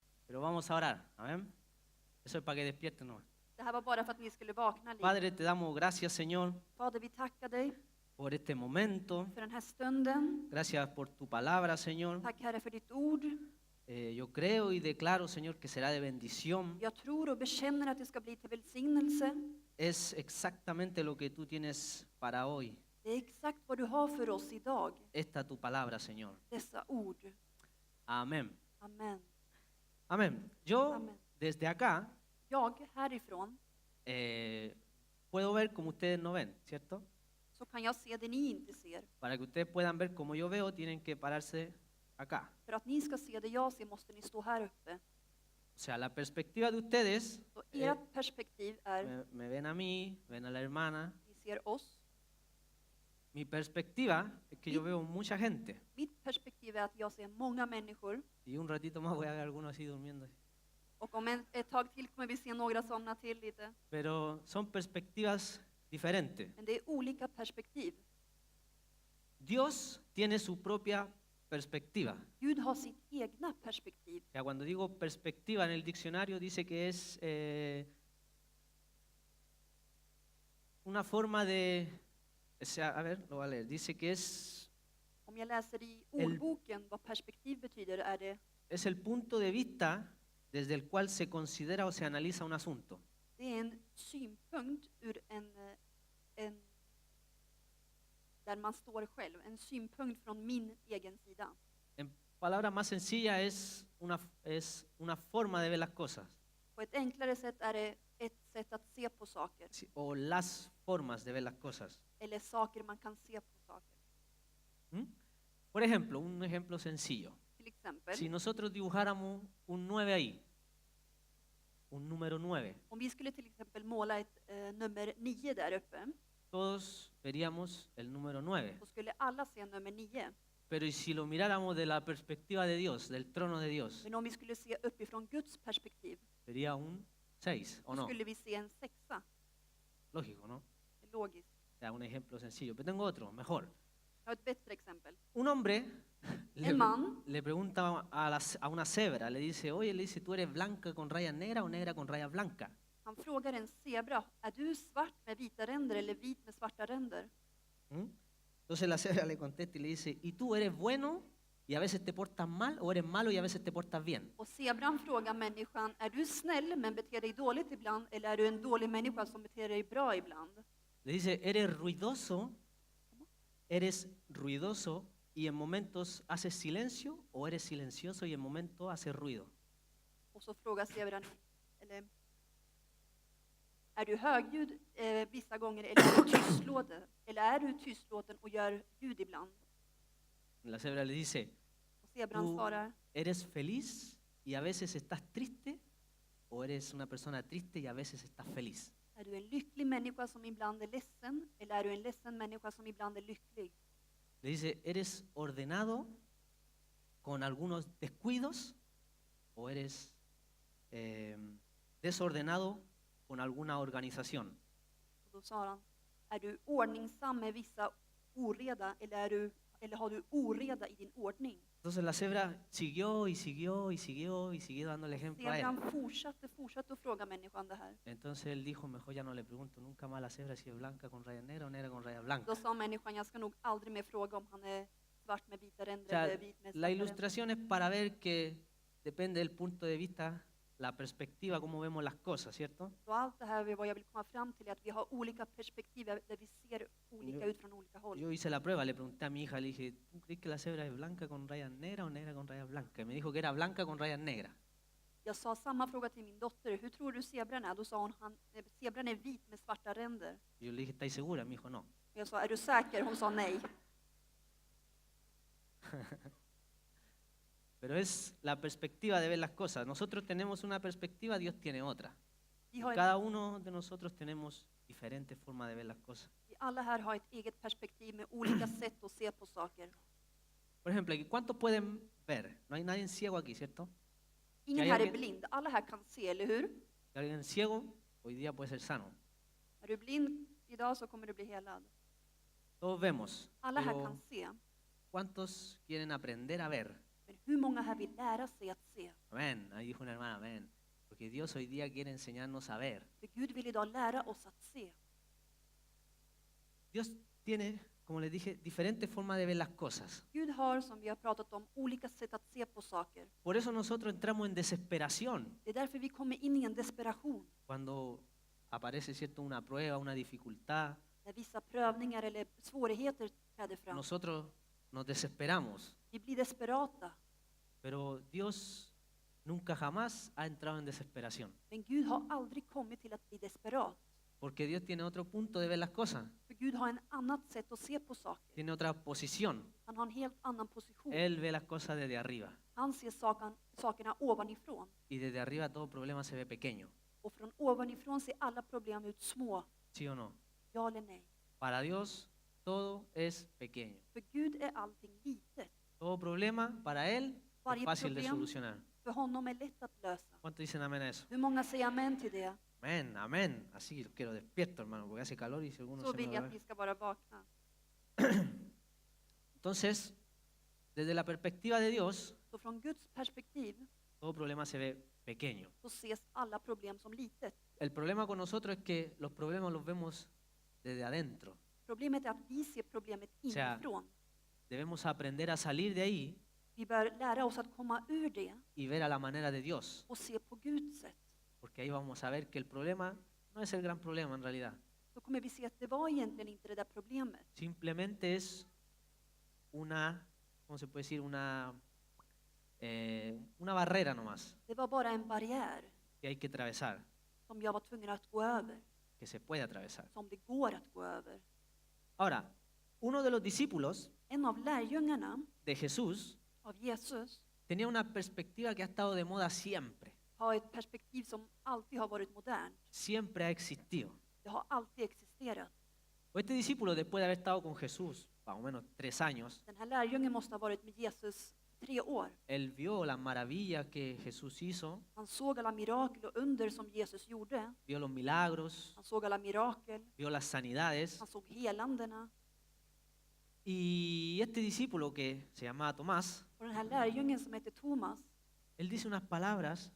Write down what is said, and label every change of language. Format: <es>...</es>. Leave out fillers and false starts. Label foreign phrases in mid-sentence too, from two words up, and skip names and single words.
<es>Pero vamos a orar, amén. Eso es para que despierten nomás.</es> <sv>Det här var bara för att ni skulle vakna lite.</sv> <es>Padre, te damos gracias, Señor,</es> <sv>Fader, vi tackar dig</sv> <es>por este momento.</es> <sv>för den här stunden.</sv> <es>Gracias por tu palabra, Señor.</es> <sv>Tack Herre för ditt ord.</sv> <es>Yo creo y declaro, Señor, que será de bendición.</es> <sv>Jag tror och bekänner att det ska bli till välsignelse.</sv> <es>Es exactamente lo que tú tienes para hoy.</es> <sv>Det är exakt vad du har för oss idag.</sv> <es>Esta tu palabra, Señor.</es> <sv>Dessa ord.</sv> <es>Amén.</es> <sv>Amen.</sv> <es>Amén. Yo Amén. desde acá</es> <sv>Jag härifrån</sv> <es>puedo ver como ustedes no ven, ¿cierto?</es> <sv>så kan jag se det ni inte ser.</sv> <es>Para que ustedes puedan ver como yo veo, tienen que pararse acá.</es> <sv>För att ni ska se det jag ser måste ni stå här uppe.</sv> <es>O sea, la perspectiva de ustedes,</es> <sv>Så ert perspektiv är,</sv> <es>me ven a mí, ven a la hermana.</es> <sv>ni ser oss.</sv> <es>Mi perspectiva es que yo veo mucha gente.</es> <sv>Mitt perspektiv är att jag ser många människor.</sv> <es>Y un ratito más voy a ver algunos así durmiendo.</es> <sv>Och om ett tag till kommer vi se några somna till lite.</sv> <es>Pero son perspectivas diferentes.</es> <sv>Men det är olika perspektiv.</sv> <es>Dios tiene su propia perspectiva.</es> <sv>Gud har sitt egna perspektiv.</sv> <es>O sea, cuando digo perspectiva en el diccionario dice que es una forma de, o sea, a ver, lo voy a leer. Dice que es</es> <sv>Om jag läser i ordboken vad perspektiv betyder är det</sv> <es>es el punto de vista desde el cual se considera o se analiza un asunto.</es> <sv>det är en synpunkt ur en där man står själv. En synpunkt från min egen sida.</sv> <es>En palabras más sencillas es una forma de ver las cosas.</es> <sv>På ett enklare sätt är det ett sätt att se på saker.</sv> <es>Sí, o las formas de ver las cosas.</es> <sv>Eller saker man kan se på saker. ¿Mm?</sv> <es>Por ejemplo, un ejemplo sencillo.</es> <sv>Till exempel,</sv> <es>Si nosotros dibujáramos un 9 ahí, un número 9,</es> <sv>om vi skulle till exempel måla ett nummer 9 där uppe,</sv> <es>todos veríamos el número 9.</es> <sv>så skulle alla se nummer 9.</sv> <es>Pero ¿y si lo miráramos de la perspectiva de Dios, del trono de Dios?</es> <sv>Men om vi skulle se uppifrån Guds perspektiv,</sv> <es>Sería un 6, ¿o</es> <sv>så</sv> <es>no?</es> <sv>skulle vi se en 6.</sv> <es>Lógico, ¿no?</es> <sv>Det är logiskt.</sv> <es>O sea, un ejemplo sencillo. Pero tengo otro, mejor.</es> <sv>Jag har ett bättre exempel.</sv> <es>Un hombre</es> <sv>En man</sv> <es>le pregunta a una cebra, le dice, oye, le dice, ¿tú eres blanca con rayas negras o negra con rayas blancas?</es> <sv>Han frågar en zebra, är du svart med vita ränder eller vit med svarta ränder? ¿Mm?</sv> <es>Entonces la cebra le contesta y le dice, ¿y tú eres bueno y a veces te portas mal o eres malo y a veces te portas bien?</es> <sv>Och zebran frågar människan, är du snäll men beter dig dåligt ibland eller är du en dålig människa som beter dig bra ibland?</sv> <es>Le dice, ¿eres ruidoso y en momentos haces silencio o eres silencioso y en momentos haces ruido?</es> <sv>Och så frågar zebran, eller är du högljudd vissa gånger eller är du tystlåten? Eller är du tystlåten och gör ljud ibland?</sv> <es>La cebra le dice,</es> <sv>Och zebran</sv> <es>¿tú</es> <sv>svarar,</sv> <es>eres feliz y a veces estás triste o eres una persona triste y a veces estás feliz?</es> <sv>är du en lycklig människa som ibland är ledsen eller är du en ledsen människa som ibland är lycklig?</sv> <es>Le dice, ¿eres ordenado con algunos descuidos o eres desordenado con alguna organización?</es> <sv>Och då sa han, är du ordningsam med vissa oreda eller har du oreda i din ordning?</sv> <es>Entonces la cebra siguió y siguió y siguió y siguió dando el ejemplo a él.</es> <sv>Zebran fortsatte att fråga människan det här.</sv> <es>Entonces él dijo, mejor ya no le pregunto nunca más a la cebra si es blanca con rayas negras o negra con rayas blancas.</es> <sv>Då sa människan, jag ska nog aldrig mer fråga om han är svart med vita</sv> <es>O</es> <sv>ränder</sv> <es>sea,</es> <sv>eller vit med</sv> <es>la</es> <sv>svarta ränder.</sv> <es>ilustración es para ver que depende del punto de vista, la perspectiva, cómo vemos las cosas, ¿cierto?</es> <sv>Så allt det här vad jag vill komma fram till är att vi har olika perspektiv där vi ser olika ut från olika håll.</sv> <es>Yo hice la prueba, le pregunté a mi hija, le dije, ¿tú crees que la cebra es blanca con rayas negras o negra con rayas blancas? Y me dijo que era blanca con rayas negras.</es> <sv>Jag sa samma fråga till min dotter, hur tror du zebran är? Då sa hon, zebran är vit med svarta ränder.</sv> <es>Y yo le dije, ¿estáis segura? Me dijo, no.</es> <sv>Jag sa, är du säker? Hon sa nej.</sv> <es>Pero es la perspectiva de ver las cosas. Nosotros tenemos una perspectiva, Dios tiene otra.</es> <sv>Vi</sv> <es>Y</es> <sv>har</sv> <es>cada uno de nosotros tenemos diferentes formas de ver las cosas.</es> <sv>vi alla här har ett eget perspektiv med olika sätt att se på saker.</sv> <es>Por ejemplo, ¿cuántos pueden ver? No hay nadie ciego aquí, ¿cierto?</es> <sv>Ingen</sv> <es>hay</es> <sv>här är</sv> <es>alguien-</es> <sv>blind, alla här kan se, eller hur?</sv> <es>Si alguien ciego, hoy día puede ser sano.</es> <sv>Är du blind idag så kommer du bli helad.</sv> <es>Todos vemos.</es> <sv>Alla här</sv> <es>Pero</es> <sv>kan se.</sv> <es>¿cuántos quieren aprender a ver?</es> <sv>Men hur många här vill lära sig att se?</sv> <es>Amén. Ahí dijo una hermana, amén. Porque Dios hoy día quiere enseñarnos a ver.</es> <sv>För Gud vill idag lära oss att se.</sv> <es>Dios tiene, como les dije, diferentes formas de ver las cosas.</es> <sv>Gud har, som vi har pratat om, olika sätt att se på saker.</sv> <es>Por eso nosotros entramos en desesperación</es> <sv>Det är därför vi kommer in i en desperation.</sv> <es>cuando aparece, ¿cierto?, una prueba, una dificultad.</es> <sv>När vissa prövningar eller svårigheter träder fram.</sv> <es>Nosotros nos desesperamos.</es> <sv>Vi blir desperata.</sv> <es>Pero Dios nunca jamás ha entrado en desesperación.</es> <sv>Men Gud har aldrig kommit till att bli desperat.</sv> <es>Porque Dios tiene otro punto de ver las cosas.</es> <sv>För Gud har en annat sätt att se på saker.</sv> <es>Tiene otra posición.</es> <sv>Han har en helt annan position.</sv> <es>Él ve las cosas desde arriba.</es> <sv>Han ser sakerna ovanifrån.</sv> <es>Y desde arriba todo problema se ve pequeño.</es> <sv>Och från ovanifrån ser alla problem ut små.</sv> <es>¿Sí o no?</es> <sv>Ja eller nej?</sv> <es>Para Dios todo es pequeño.</es> <sv>För Gud är allting litet.</sv> <es>Todo problema para Él es</es> <sv>Varje</sv> <es>fácil de</es> <sv>problem</sv> <es>solucionar.</es> <sv>för honom är lätt att lösa.</sv> <es>¿Cuántos dicen amén a eso?</es> <sv>Hur många säger amen till det?</sv> <es>Amén, amén. Así quiero despierto, hermano, porque hace calor y si alguno</es> <sv>Så</sv> <es>se</es> <sv>vill</sv> <es>me</es> <sv>jag</sv> <es>va a</es> <sv>att</sv> <es>ver.</es> <sv>vi ska vara vakna.</sv> <es>Entonces, desde la perspectiva de Dios,</es> <sv>Så från Guds perspektiv</sv> <es>todo problema se ve pequeño.</es> <sv>så ses alla problem som litet.</sv> <es>El problema con nosotros es que los problemas los vemos desde adentro.</es> <sv>Problemet är att vi ser problemet</sv> <es>sea,</es> <sv>inifrån.</sv> <es>Debemos aprender a salir de ahí</es> <sv>Vi bör lära oss att komma ur det</sv> <es>y ver a la manera de Dios.</es> <sv>och se på Guds sätt.</sv> <es>Porque ahí vamos a ver que el problema no es el gran problema en realidad.</es> <sv>Då kommer vi se att det var egentligen inte det där problemet.</sv> <es>Simplemente es una, ¿cómo se puede decir? Una barrera nomás</es> <sv>Det var bara en barriär</sv> <es>que hay que atravesar,</es> <sv>som jag var tvungen att gå över.</sv> <es>que se puede atravesar.</es> <sv>Som det går att gå över.</sv> <es>Ahora, uno de los discípulos</es> <sv>En av lärjungarna</sv> <es>de Jesús</es> <sv>av Jesus</sv> <es>tenía una perspectiva que ha estado de moda siempre.</es> <sv>har ett perspektiv som alltid har varit modernt.</sv> <es>Siempre ha existido.</es> <sv>Det har alltid existerat.</sv> <es>O este discípulo, después de haber estado con Jesús, más o menos 3 años,</es> <sv>Den här lärjungen måste ha varit med Jesus 3 år.</sv> <es>él vio las maravillas que Jesús hizo,</es> <sv>Han såg alla mirakel och under som Jesus gjorde.</sv> <es>vio los milagros,</es> <sv>Han såg alla mirakel.</sv> <es>vio las sanidades.</es> <sv>Han såg helandena.</sv> <es>Y este discípulo que se llamaba Tomás,</es> <sv>Och den här lärjungen som heter Thomas,</sv> <es>él dice unas palabras</es>